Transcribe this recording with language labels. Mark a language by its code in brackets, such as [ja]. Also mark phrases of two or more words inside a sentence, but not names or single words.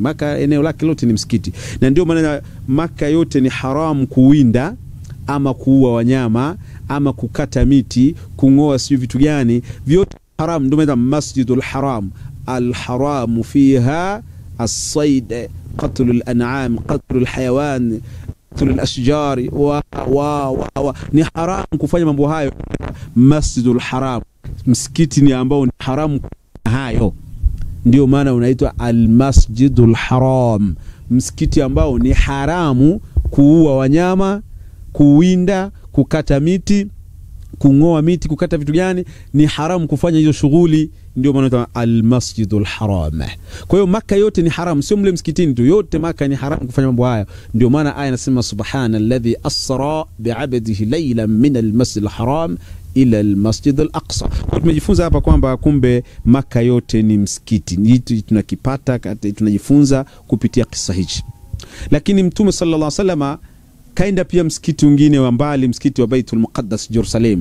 [sw] Maka eneo lake lote ni msikiti, na ndio maana Maka yote ni haramu kuwinda ama kuua wanyama ama kukata miti, kungoa sio vitu gani, vyote haram. Ndio maana Masjidul Haram, [ar] الحرام فيها الصيد, قتل الأنعام، قتل الحيوان، قتل الأشجار [sw] ni haram kufanya mambo hayo. Masjidul Haram, msikiti ni ambao ni haramu hayo, ndio maana unaitwa al-Masjidul Haram, msikiti ambao ni haramu kuua wanyama, kuwinda, kukata miti, kungoa miti, kukata vitu gani, ni haramu kufanya hizo shughuli. Ndio maana unaitwa al-Masjidul Haram. Kwa hiyo Maka yote ni haramu, sio mle msikitini tu, yote Maka ni haramu kufanya mambo haya. Ndio maana aya inasema [ar] سبحان الذي أسرى بعبده ليلا من المسجد الحرام إلى المسجد الأقصى. [sw] Kwa tumejifunza hapa kwamba kumbe Maka yote ni msikiti. Ni tunakipata, tunajifunza kupitia kisa hichi. Lakini Mtume [ar] صلى الله عليه وسلم [sw] kaenda pia msikiti mwingine wa mbali, msikiti wa Baitul Muqaddas Jerusalem.